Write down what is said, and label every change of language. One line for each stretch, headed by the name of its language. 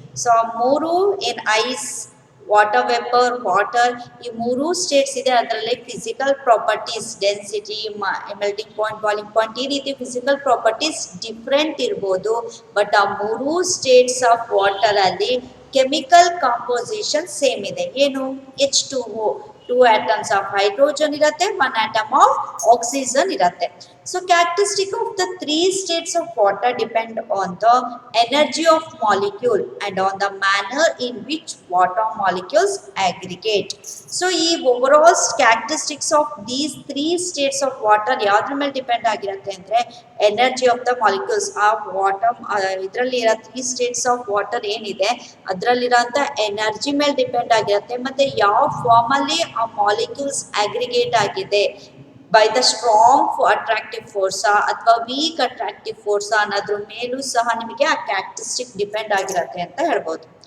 Kannada: So ಮೂರು
English: in ice,
Kannada: water vapour, water, ಈ 3 States ಇದೆ. ಅದರಲ್ಲಿ physical properties density, melting point, boiling point, ಈ ರೀತಿ ಫಿಸಿಕಲ್ ಪ್ರಾಪರ್ಟೀಸ್ ಡಿಫ್ರೆಂಟ್ ಇರ್ಬೋದು, ಬಟ್ ಆ
English: 3 states of water
Kannada: ಅಲ್ಲಿ ಕೆಮಿಕಲ್ ಕಾಂಪೋಸಿಷನ್ ಸೇಮ್ ಇದೆ. ಏನು? H2O,
English: 2 atoms of hydrogen
Kannada: ಇರುತ್ತೆ,
English: 1 atom of oxygen
Kannada: ಇರುತ್ತೆ.
English: So characteristic of the 3 states of water depend on the energy of molecule and on the manner in which water molecules aggregate.
Kannada: So ಈ
English: overall characteristics of these 3 states of water
Kannada: ಯಾವ್ದ್ರ ಮೇಲೆ depend ಆಗಿರುತ್ತೆ ಅಂದರೆ
English: Energy of the molecules.
Kannada: ಆ water ಇದರಲ್ಲಿರೋ
English: 3 states of water
Kannada: ಏನಿದೆ ಅದರಲ್ಲಿರೋಂಥ energy ಮೇಲೆ depend ಆಗಿರುತ್ತೆ, ಮತ್ತು ಯಾವ ಫಾರ್ಮಲ್ಲಿ ಆ ಮಾಲಿಕ್ಯೂಲ್ಸ್ ಅಗ್ರಿಗೇಟ್ ಆಗಿದೆ,
English: by the strong attractive ಫೋರ್ಸಾ
Kannada: ಅಥವಾ ವೀಕ್ ಅಟ್ರಾಕ್ಟಿವ್ ಫೋರ್ಸಾ ಅನ್ನೋದ್ರ ಮೇಲೂ ಸಹ ನಿಮಗೆ ಆ ಕ್ಯಾರೆಕ್ಟರಿಸ್ಟಿಕ್ ಡಿಪೆಂಡ್ ಆಗಿರುತ್ತೆ ಅಂತ ಹೇಳ್ಬೋದು.